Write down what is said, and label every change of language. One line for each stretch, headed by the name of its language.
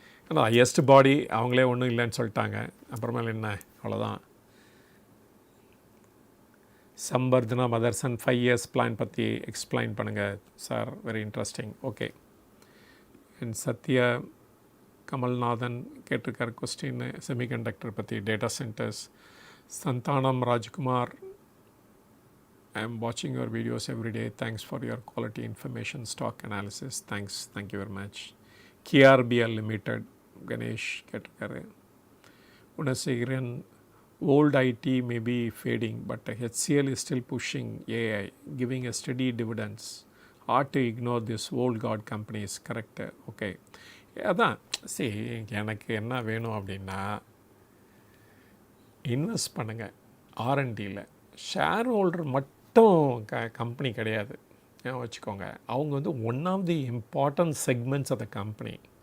Tamil: ஆனால் ஹையஸ்ட் பாடி அவங்களே ஒன்றும் இல்லைன்னு சொல்லிட்டாங்க. அப்புறமேல என்ன, அவ்வளோதான்.
English: Samvardhana Motherson 5 years plan பற்றி explain பண்ணுங்கள் sir, very interesting. Okay. And Sathya Kamalnathan கேட்டிருக்கார் கொஸ்டின் செமிகண்டக்டர் பற்றி, data centres. Santhanam Rajkumar, I am watching your videos every day. Thanks for your quality information, stock analysis. Thanks. Thank you very much. KRBL Limited, Ganesh கேட்டிருக்காரு. Unasiran, old IT may be fading, but HCL is still pushing AI, giving a steady dividends. Hard to ignore this old god companies. Correct. Okay.
Tamil: அதான் சரி, எனக்கு என்ன வேணும் அப்படின்னா, invest பண்ணுங்கள் R&Dயில். Share holder மட்டும் company கிடையாது, வச்சுக்கோங்க. அவங்க வந்து
English: One of the important segments of the company.